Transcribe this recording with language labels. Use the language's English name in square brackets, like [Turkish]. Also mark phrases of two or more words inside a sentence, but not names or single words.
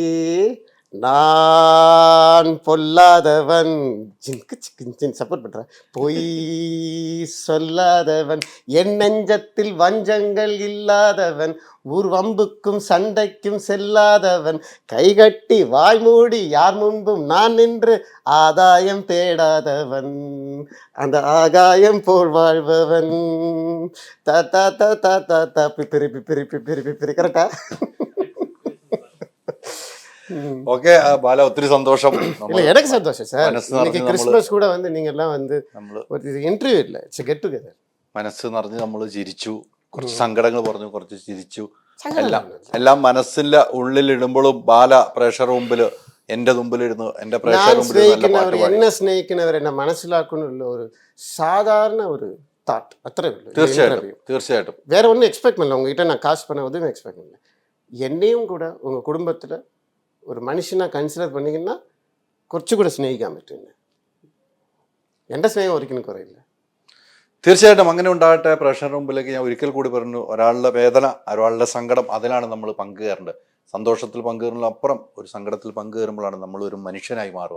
[Tamil] நான் பொல்லாதவன், சப்போர்ட் பண்றேன், பொய் சொல்லாதவன், என் நெஞ்சத்தில் வஞ்சங்கள் இல்லாதவன், ஊர் வம்புக்கும் சண்டைக்கும் செல்லாதவன், கைகட்டி வாய் மூடி யார் முன்பும் நான் நின்று ஆதாயம் தேடாதவன், அந்த ஆகாயம் போல் வாழ்பவன், தாத்தா தாத்தா தாத்தா பிரி பிரி பிரி பிரி. கரெக்டா? [Malayalam] ഓക്കെ ബാല, ഒത്തിരി സന്തോഷം. [Tamil] இல்ல, எனக்கு சந்தோஷம் சார். இன்னைக்கு கிறிஸ்மஸ் கூட வந்து நீங்க எல்லாம் வந்து ஒரு இன்டர்வியூ இல்ல, [English] it's get together. [Malayalam] മനസ്സ് നിറഞ്ഞ് നമ്മൾ ചിരിച്ചു, കുറച്ച് സങ്കടങ്ങൾ പറഞ്ഞു, കുറച്ച് ചിരിച്ചു. എല്ലാം മനസ്സിന്റെ ഉള്ളിലിടുമ്പോഴും ബാല പ്രേക്ഷകർ മുമ്പിൽ, എന്റെ മുമ്പിലിരുന്നു, എന്റെ പ്രേക്ഷകർ മുമ്പിൽ എന്നെ സ്നേഹിക്കുന്നവർ എന്നെ മനസ്സിലാക്കുന്നുള്ള ഒരു സാധാരണ ഒരു தாட், அത്രേ ഉള്ളൂ. തീർച്ചയായിട്ടും [Tamil] வேற ஒன்றும் எக்ஸ்பெக்ட் பண்ணல. உங்ககிட்ட நான் காசு பண்ண உதவி எக்ஸ்பெக்ட் பண்ணல. என்னையும் கூட உங்க குடும்பத்துல [Malayalam] ഒരു മനുഷ്യനെ കൺസിഡർ பண்ணிங்கன்னா കുറച്ചു കൂടെ സ്നേഹിക്കാൻ പറ്റും. എൻ്റെ സ്നേഹം ഒരിക്കലും കുറയില്ല. തീർച്ചയായിട്ടും അങ്ങനെ ഉണ്ടാകട്ടെ. പ്രേക്ഷകരുടെ മുമ്പിലേക്ക് ഞാൻ ഒരിക്കൽ കൂടി പറഞ്ഞു, ഒരാളുടെ വേദന, ഒരാളുടെ സങ്കടം, അതിലാണ് നമ്മൾ പങ്കുചേരേണ്ടത്. സന്തോഷത്തിൽ പങ്കുചേരുന്നതിന് അപ്പുറം ഒരു സങ്കടത്തിൽ പങ്കുചേരുമ്പോഴാണ് നമ്മൾ ഒരു മനുഷ്യനായി മാറുക.